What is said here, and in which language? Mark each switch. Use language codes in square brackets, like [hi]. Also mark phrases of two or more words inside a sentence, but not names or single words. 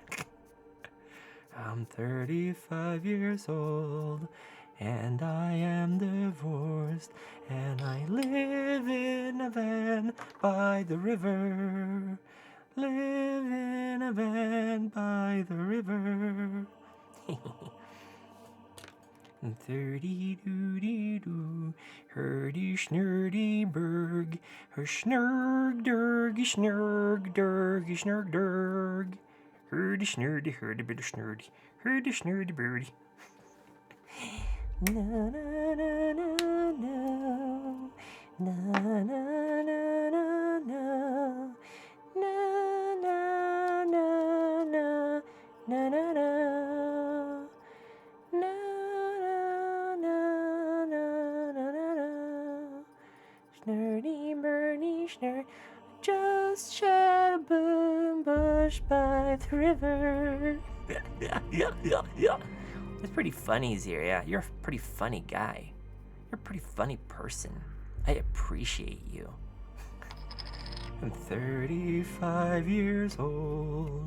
[en] I'm 35 years old. And I am divorced. And I live in a van by the river. Live in a van by the river. 30-doo-dee-doo, hurdy-schnurdy-berg, her snurg-durgy, snurg-durgy, snurg-durg. Hurdy-schnurdy, hurdy-bit-schnurdy, hurdy-schnurdy-birdie. Na-na-na-na-na, na-na-na-na-na, na-na-na-na, na-na-na. Snurdy, Bernie, snur. Just shed a boom bush by the river. That's pretty funny, Ziria. You're a pretty funny guy. You're a pretty funny person. I appreciate you. I'm 35 years old.